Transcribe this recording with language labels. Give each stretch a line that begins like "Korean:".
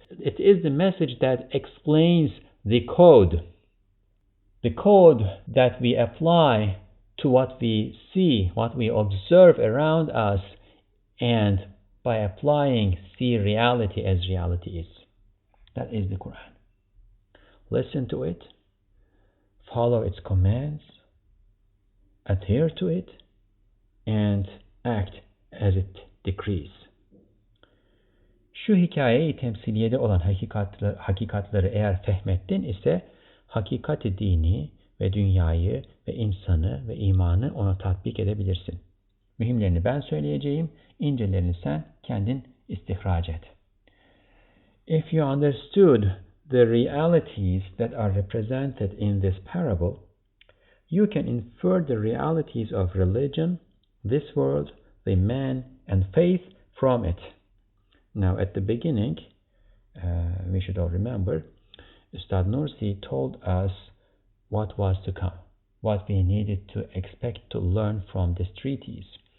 English: It is the message that explains the code that we apply to what we see, what we observe around us, and by applying, see reality as reality is. That is the Quran. Listen to it, follow its commands, adhere to it, and act as it decrees.
Turkish: Şu hikayeyi temsiliyede olan hakikatları eğer fehmettin ise hakikati dini ve dünyayı ve insanı ve imanı ona tatbik edebilirsin. Mühimlerini ben söyleyeceğim, incelerini sen kendin istihraç et.
English: If you understood the realities that are represented in this parable, you can infer the realities of religion, this world, the man, and faith from it. Now, at the beginning, we should all remember, Ustad Nursi told us what was to come, what we needed to expect to learn from this treatise.